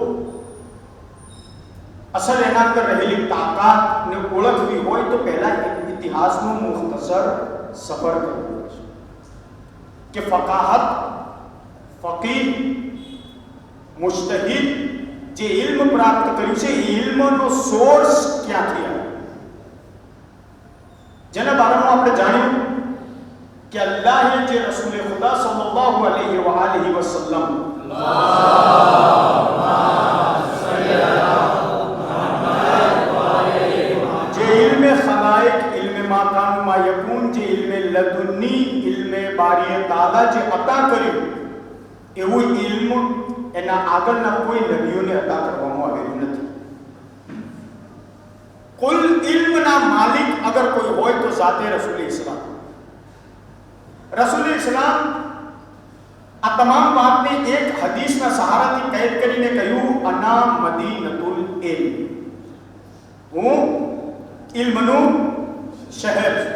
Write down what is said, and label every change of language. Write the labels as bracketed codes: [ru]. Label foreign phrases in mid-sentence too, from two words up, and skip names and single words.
[gu] અસલ એના અંદર રહેલી તાકાતને ઓળખવી હોય તો પહેલા ઇતિહાસનું મુખ્તસર સફર કરવું પડશે કે ફકાહત, ફકીહ, મુસ્તહીદ જે ઇલ્મ પ્રાપ્ત કર્યું છે એ ઇલ્મનો સોર્સ ક્યાંથી આવ્યો, જેના બારામાં આપણે જાણ્યું કે અલ્લાહે જે રસૂલ ખુદા [ar] صلى الله عليه وآله وسلم [gu] જે [ar] علم الخلائق, علم ما كان وما يكون, [gu] जे इल्म ઇલ્મે લદુની ઇલ્મે બારીએ તાલા જે અતા કર્યું એવું ઇલ્મ એના આગળના કોઈ નબીઓને અતા કરવામાં આવેલું નથી. કુલ ઇલ્મના માલિક અગર કોઈ હોય તો ઝાતે રસૂલ ઇસ્લામ. રસૂલ ઇસ્લામ આ તમામ વાતને એક હદીસના સહારાથી કૈદ કરીને કહ્યું, [ar] أنا مدينة العلم, [gu] હું ઇલ્મનું શહેર છું.